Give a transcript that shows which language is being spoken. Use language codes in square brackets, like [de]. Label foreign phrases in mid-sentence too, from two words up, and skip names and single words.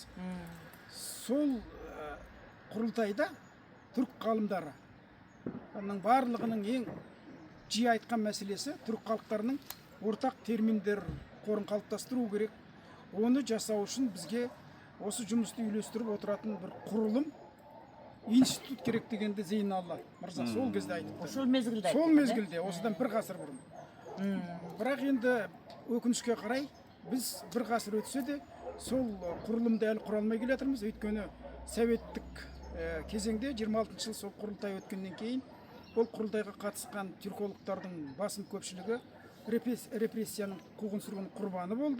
[kk] Сол құрылтайда түрк ғалымдары барлығының ең жиі айтқан мәселесі түрк халықтарының ортақ терминдер қорын қалыптастыру керек. Оны жасау үшін бізге осы жұмысты үйлестіріп отыратын бір құрылым, институт керек дегенде Зейнолла мырза сол кезде айтты. [ky] Ошол мезгилде. [kk] Сол мезгілде, осыдан бір ғасыр бұрын. Бірақ енді өкінішке қарай біз бір ғасыр өтсе де сол құрылымды әлі құра алмай келе жатырмыз. Өйткені советтік кезеңде 26 жыл сол құрылтай өткеннен кейін ол құрылтайға қатысқан түркологтардың басым көпшілігі репрессияның қуғын сүргін құрбаны болды.